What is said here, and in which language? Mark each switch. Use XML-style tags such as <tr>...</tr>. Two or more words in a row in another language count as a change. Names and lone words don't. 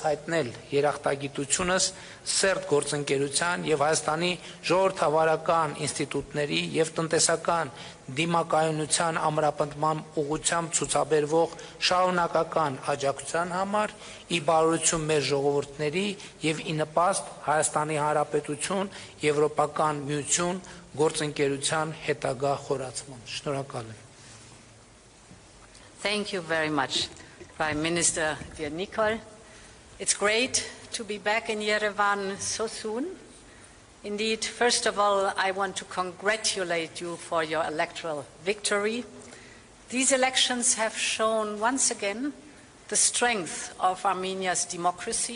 <hy>հայտնել երախտագիտությունս սերտ գործընկերության եւ Հայաստանի ժողովրդավարական ինստիտուտների եւ տնտեսական դիմակայունության ամրապնդման ուղղությամբ ցուցաբերվող շարունակական աջակցության համար, ի բարօրություն մեր ժողովուրդների եւ ի նպաստ Հայաստանի Հանրապետություն Եվրոպական միություն գործընկերության հետագա խորացման։ Շնորհակալ եմ։</hy> <en>Thank you very much, Prime Minister dear Nikol. It's great to be back in Yerevan so soon. Indeed, first of all, I want to congratulate you for your electoral victory. These elections have shown once again the strength of Armenia's democracy.</en>